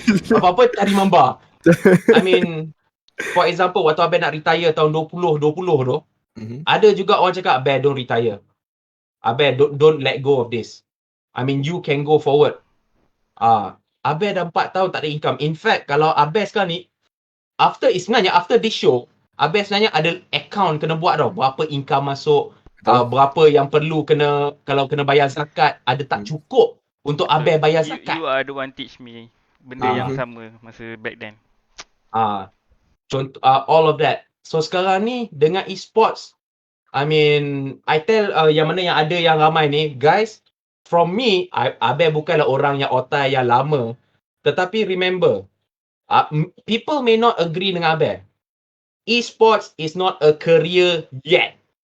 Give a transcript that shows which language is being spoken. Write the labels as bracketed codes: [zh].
[ms] Apa-apa cari mamba. [en] I mean, for example, [ms] waktu Abel nak retire tahun 2020 tu, ada juga orang cakap, Abel [en] don't retire. Abel don't let go of this. I mean, you can go forward. [ms] Abel dah 4 tahun tak ada income. [en] In fact, [ms] kalau Abel sekarang ni, [en] after this show, [ms] Abel sebenarnya ada account kena buat tau. Berapa income masuk, berapa yang perlu kalau kena bayar zakat, ada tak cukup untuk Abel bayar zakat. [en] You are the one teach me [ms] benda yang sama masa [en] back then. Contoh, all of that. [ms] So sekarang ni dengan esports, [en] I mean, I tell [ms] yang mana yang ada yang ramai ni, guys, from me, Abel bukanlah orang yang otai yang lama. Tetapi [en] remember, people may not agree [ms] dengan [en] Abel. Esports is not a career yet.